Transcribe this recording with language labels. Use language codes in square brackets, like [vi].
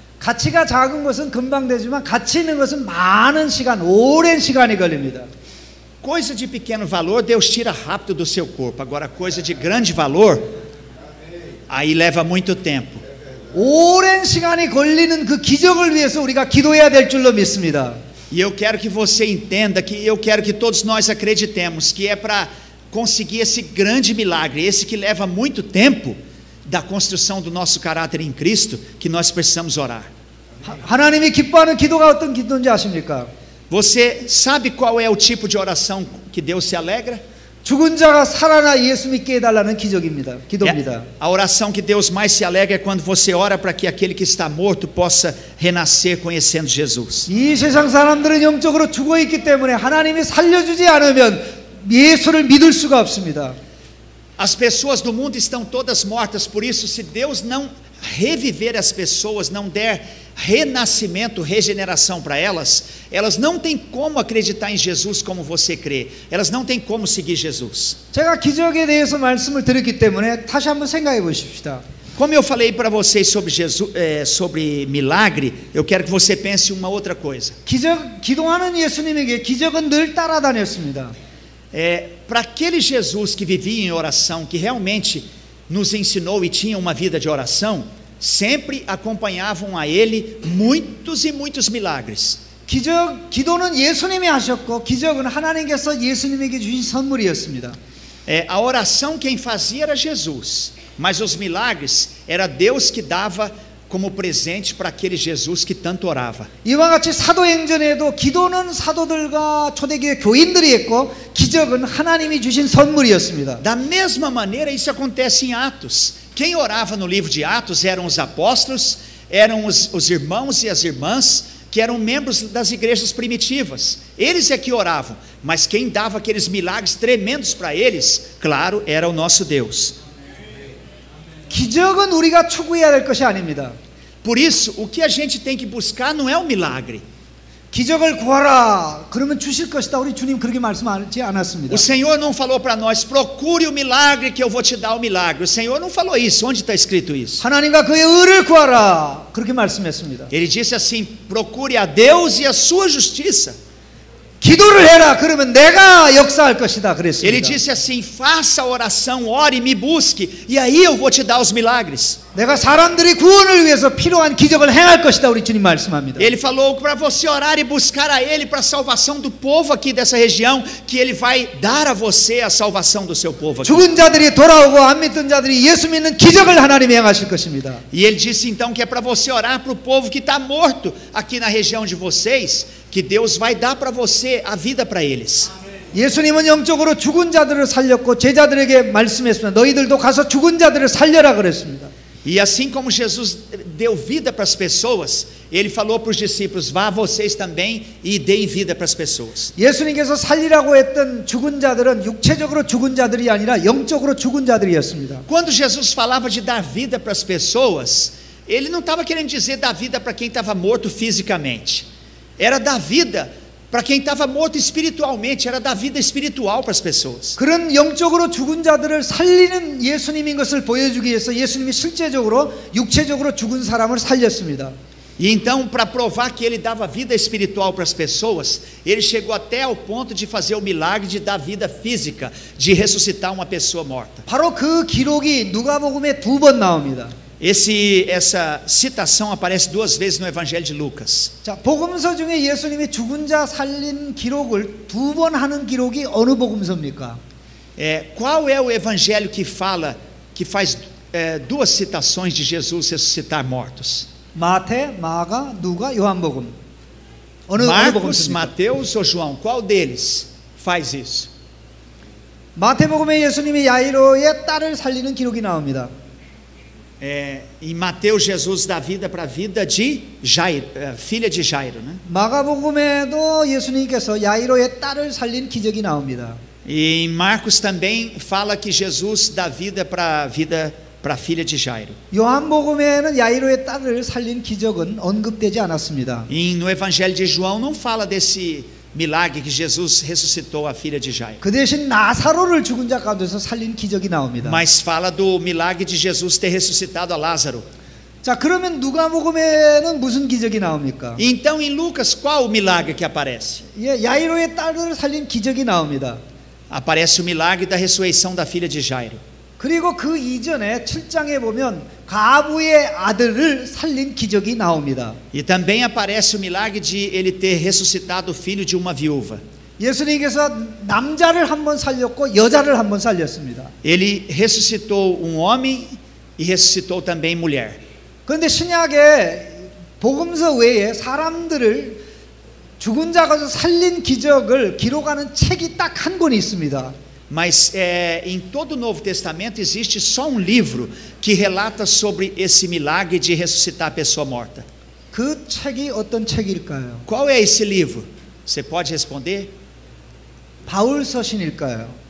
[ko] 가치가 작은 것은 금방 되지만 가치 있는 것은 많은 시간, 오랜 시간이 걸립니다. [pt] Coisa de pequeno valor, Deus tira rápido do seu corpo. Agora, coisa de grande valor, aí leva muito tempo. [ko] 오랜 시간이 걸리는 그 기적을 위해서 우리가 기도해야 될 줄로 믿습니다. [pt] E eu quero que você entenda, que eu quero que todos nós acreditemos que é para conseguir esse grande milagre, esse que leva muito tempo, da construção do nosso caráter em Cristo, que nós precisamos orar. [ko] 하나님이 기뻐하는 기도가 어떤 기도인지 아십니까? [pt] Você sabe qual é o tipo de oração que Deus se alegra? [ko] 죽은 자가 살아나 예수 믿게 해달라는 기적입니다. 기도입니다. [pt] A oração que Deus mais se alegra é quando você ora para que aquele que está morto possa renascer conhecendo Jesus. [ko] 이 세상 사람들은 영적으로 죽어 있기 때문에 하나님이 살려주지 않으면 예수를 믿을 수가 없습니다. [pt] As pessoas do mundo estão todas mortas, por isso, se Deus não reviver as pessoas, não der renascimento, regeneração para elas, elas não têm como acreditar em Jesus como você crê, elas não têm como seguir Jesus. [ko] 제가 기적에 대해서 말씀을 드렸기 때문에 다시 한번 생각해 보십시다. [pt] Como eu falei para vocês sobre Jesus, sobre milagre, eu quero que você pense uma outra coisa. [ko] 기도하는 예수님에게 기적은 늘 따라다녔습니다. [pt] Para aquele Jesus que vivia em oração, que realmente nos ensinou e tinha uma vida de oração, sempre acompanhavam a ele muitos e muitos milagres. [ko] 기도는 예수님이 하셨고 기적은 하나님께서 예수님에게 주신 선물이었습니다. [pt] A oração quem fazia era Jesus, mas os milagres era Deus que dava como presente para aquele Jesus que tanto orava. [ko] 이와 같이 사도행전에도 기도는 사도들과 초대교회 교인들이 했고 기적은 하나님이 주신 선물이었습니다. [pt] Da mesma maneira isso acontece em Atos. Quem orava no livro de Atos eram os apóstolos, eram os irmãos e as irmãs que eram membros das igrejas primitivas. Eles é que oravam, mas quem dava aqueles milagres tremendos para eles, claro, era o nosso Deus. [ko] 기적은 우리가 추구해야 될 것이 아닙니다. [pt] Por isso, o que a gente tem que buscar não é o milagre. [ko] 기적을 구하라. 그러면 주실 것이다. 우리 주님 그렇게 말씀하지 않았습니다. [pt] O Senhor não falou para nós, procure o milagre que eu vou te dar o milagre. O Senhor não falou isso. Onde está escrito isso? [ko] 하나님과 그의 의를 구하라. 그렇게 말씀했습니다. [pt] Ele disse assim, procure a Deus e a sua justiça. [ko] 기도를 해라. 그러면 내가 역사할 것이다. 그랬습니다. [pt] Ele disse assim, faça a oração, ore, me busque, e aí eu vou te dar os milagres. [ko] 내가 사람들이 구원을 위해서 필요한 기적을 행할 것이다. 우리 주님 말씀합니다. [pt] Ele falou para você orar e buscar a Ele para a salvação do povo aqui dessa região, que Ele vai dar a você a salvação do seu povo aqui. [ko] 죽은 자들이 돌아오고 안 믿던 자들이 예수 믿는 기적을 하나님이 행하실 것입니다. [pt] E Ele disse então que é para você orar para o povo que está morto aqui na região de vocês, que Deus vai dar para você a vida para eles. [ko] 예수님은 영적으로 죽은 자들을 살렸고 제자들에게 말씀했습니다. 너희들도 가서 죽은 자들을 살려라 그랬습니다. [pt] E assim como Jesus deu vida para as pessoas, Ele falou para os discípulos, vá vocês também e deem vida para as pessoas. [ko] 예수님께서 살리라고 했던 죽은 자들은 육체적으로 죽은 자들이 아니라 영적으로 죽은 자들이었습니다. [pt] Quando Jesus falava de dar vida para as pessoas, Ele não estava querendo dizer dar vida para quem estava morto fisicamente. Era dar vida para quem estava morto espiritualmente, era dar vida espiritual para as pessoas. [ko] 그런 영적으로 죽은 자들을 살리는 예수님인 것을 보여주기 위해서 예수님이 실제적으로 육체적으로 죽은 사람을 살렸습니다. [pt] E então, para provar que ele dava vida espiritual para as pessoas, ele chegou até ao ponto de fazer o milagre de dar vida física, de ressuscitar uma pessoa morta. [ko] 바로 그 기록이 누가복음에 2번 나옵니다. [pt] Essa citação aparece 2 vezes no Evangelho de Lucas. [ko] 자, 복음서 중에 예수님이 죽은 자 살린 기록을 2번 하는 기록이 어느 복음서입니까? [pt] Qual é o evangelho que faz 2 citações de Jesus ressuscitar mortos? [ko] 마태, 마가, 누가, 요한복음. 어느 [pt] Marcos, [ko] 복음서입니까? [pt] Mateus ou João? Qual deles faz isso? [ko] 마태복음에 예수님이 야이로의 딸을 살리는 기록이 나옵니다. [pt] Em Mateus, Jesus dá vida para a vida de Jairo, filha de Jairo, né? [ko] 마가복음에도 예수님께서 야이로의 딸을 살린 기적이 나옵니다. [pt] E em Marcos também fala que Jesus dá vida para a filha de Jairo. [ko] 요한복음에는 야이로의 딸을 살린 기적은 언급되지 않았습니다. [pt] E no Evangelho de João não fala desse milagre que Jesus ressuscitou a filha de Jairo. [ko] 그 대신 나사로를 죽은 자 가운데서 살린 기적이 나옵니다. [pt] Mas fala do milagre de Jesus ter ressuscitado a Lázaro. [ko] 자, 그러면 누가복음에는 무슨 기적이 나옵니까? [pt] Então em Lucas, qual o milagre que aparece? [ko] 예, 야이로의 딸을 살린 기적이 나옵니다. [pt] Aparece o milagre da ressurreição da filha de Jairo. [ko] 그리고 그 이전에 7장에 보면 가부의 아들을 살린 기적이 나옵니다. [pt] E também aparece o milagre de ele ter ressuscitado o filho de uma viúva. [ko] 예수님께서 남자를 한 번 살렸고 여자를 한 번 살렸습니다. [pt] Ele ressuscitou um homem e ressuscitou também mulher. [ko] 그런데 신약에 복음서 외에 사람들을 죽은 자 가운데서 살린 기적을 기록하는 책이 딱 한 권이 있습니다. [pt] Mas em todo o Novo Testamento existe só um livro que relata sobre esse milagre de ressuscitar a pessoa morta. [ko] 그 책이 어떤 책일까요? [pt] Qual é esse livro? Você pode responder? [ko] 바울 서신일까요?